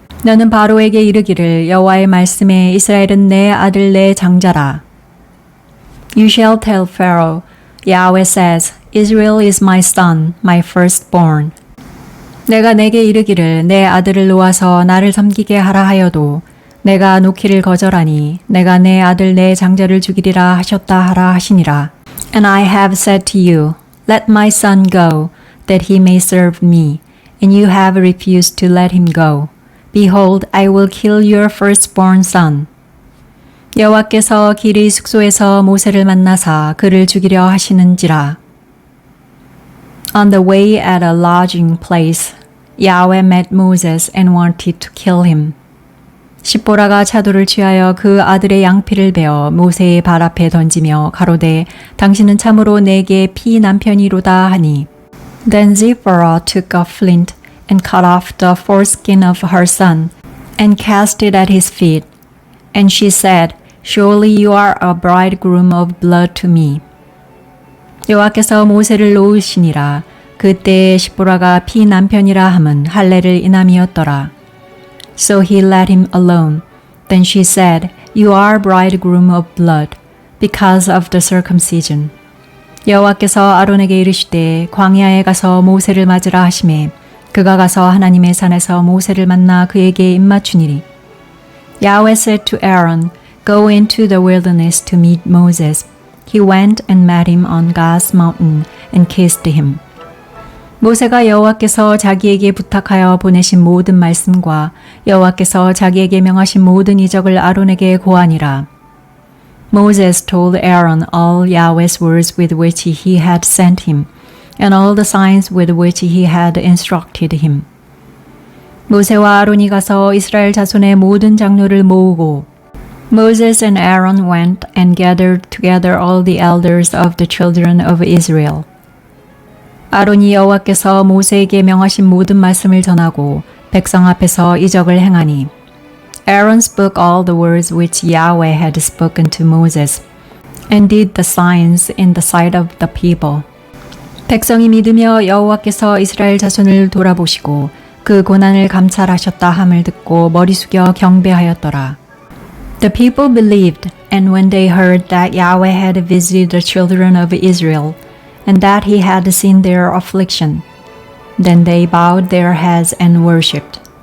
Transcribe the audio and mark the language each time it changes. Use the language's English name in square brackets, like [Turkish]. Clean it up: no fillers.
[Korean] 너는 바로에게 이르기를 여호와의 말씀에 이스라엘은 내 아들 내 장자라. [English] You shall tell Pharaoh, Yahweh says, Israel is my son, my firstborn. [Korean] 내가 내게 이르기를 내 아들을 놓아서 나를 섬기게 하라 하여도 내가 놓기를 거절하니 내가 내 아들 내 장자를 죽이리라 하셨다 하라 하시니라. [English] And I have said to you, Let my son go, that he may serve me, and you have refused to let him go. Behold, I will kill your firstborn son. [Korean] 여호와께서 길이 숙소에서 모세를 만나사 그를 죽이려 하시는지라. [English] On the way at a lodging place, Yahweh met Moses and wanted to kill him. [Korean] 십보라가 차도를 취하여 그 아들의 양피를 베어 모세의 발 앞에 던지며 가로되 당신은 참으로 내게 피 남편이로다 하니. [English] Then Zipporah took a flint and cut off the foreskin of her son and cast it at his feet. And she said, Surely you are a bridegroom of blood to me. [Korean] 여호와께서 모세를 놓으시니라. 그때에 십보라가 피 남편이라 함은 할례를 인함이었더라. [English] So he let him alone. Then she said, You are bridegroom of blood, because of the circumcision. [Korean] 여호와께서 아론에게 이르시되 광야에 가서 모세를 맞으라 하시매 그가 가서 하나님의 산에서 모세를 만나 그에게 입맞추니리. [English] Yahweh said to Aaron, Go into the wilderness to meet Moses. He went and met him on God's mountain and kissed him. [Korean] 모세가 여호와께서 자기에게 부탁하여 보내신 모든 말씀과 여호와께서 자기에게 명하신 모든 이적을 아론에게 고하니라. [English] Moses told Aaron all Yahweh's words with which he had sent him, and all the signs with which he had instructed him. [Korean] 모세와 아론이 가서 이스라엘 자손의 모든 장로를 모으고 [English] Moses and Aaron went and gathered together all the elders of the children of Israel. [Korean] 아론이 여호와께서 모세에게 명하신 모든 말씀을 전하고 백성 앞에서 이적을 행하니 [English] Aaron spoke all the words which Yahweh had spoken to Moses and did the signs in the sight of the people. [Korean] 백성이 믿으며 여호와께서 이스라엘 자손을 돌아보시고 그 고난을 감찰하셨다 함을 듣고 머리 숙여 경배하였더라. [English] The people believed, and when they heard that Yahweh had visited the children of Israel, and that he had seen their affliction, then they bowed their heads and worshipped.